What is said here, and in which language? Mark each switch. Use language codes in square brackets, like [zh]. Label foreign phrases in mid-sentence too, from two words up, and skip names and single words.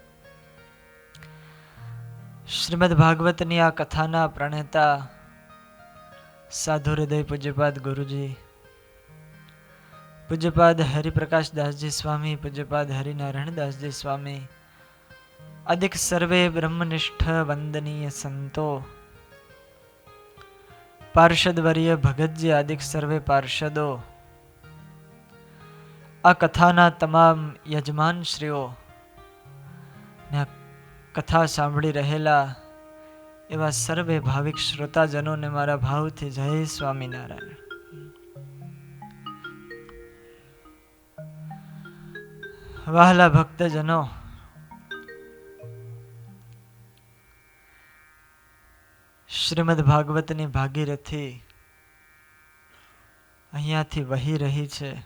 [gu] શ્રીમદ્ ભાગવતની આ કથાના પ્રણેતા સાધુ હૃદય પૂજ્યપાદ ગુરુજી, પૂજ્યપાદ હરિપ્રકાશ દાસજી સ્વામી, પૂજ્યપાદ હરિનારાયણ દાસજી સ્વામી, અધિક સર્વે બ્રહ્મનિષ્ઠ વંદનીય સંતો, પાર્ષદ વર્ય ભગત જી, અધિક સર્વે પાર્ષદો, આ કથાના તમામ યજમાનશ્રીઓ ને આ કથા સાંભળી રહેલા એવા સર્વે ભાવિક શ્રોતાજનોને મારા ભાવથી જય સ્વામિનારાયણ. વહાલા ભક્તજનો, શ્રીમદ ભાગવતની ભાગીરથી અહીંયાથી વહી રહી છે.